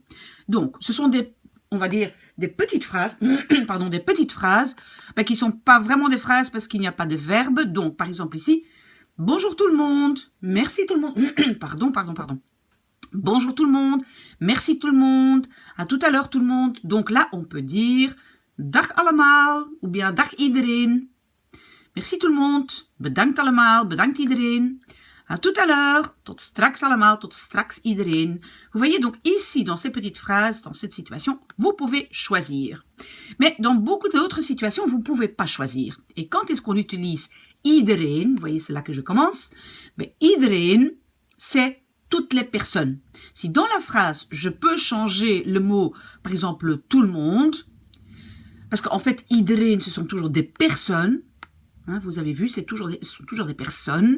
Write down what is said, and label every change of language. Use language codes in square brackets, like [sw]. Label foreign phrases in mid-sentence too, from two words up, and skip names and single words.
[fr] Donc, ce sont des, on va dire, des petites phrases, pardon, des petites phrases, qui sont pas vraiment des phrases parce qu'il n'y a pas de verbe. Donc, par exemple ici, bonjour tout le monde, merci tout le monde, pardon. Bonjour tout le monde, merci tout le monde, à tout à l'heure tout le monde. Donc là, on peut dire [nl] dag allemaal [fr] ou bien [nl] dag iedereen. [fr] Merci tout le monde, [nl] bedankt allemaal, bedankt iedereen. [fr] À tout à l'heure, [nl] tot straks allemaal, tot straks iedereen. [fr] Vous voyez donc ici, dans ces petites phrases, dans cette situation, vous pouvez choisir. Mais dans beaucoup d'autres situations, vous ne pouvez pas choisir. Et quand est-ce qu'on utilise iedereen, vous voyez, c'est là que je commence, mais iedereen, c'est toutes les personnes. Si dans la phrase, je peux changer le mot, par exemple, tout le monde, parce qu'en fait, iedereen, ce sont toujours des personnes, hein, vous avez vu, ce sont toujours des personnes.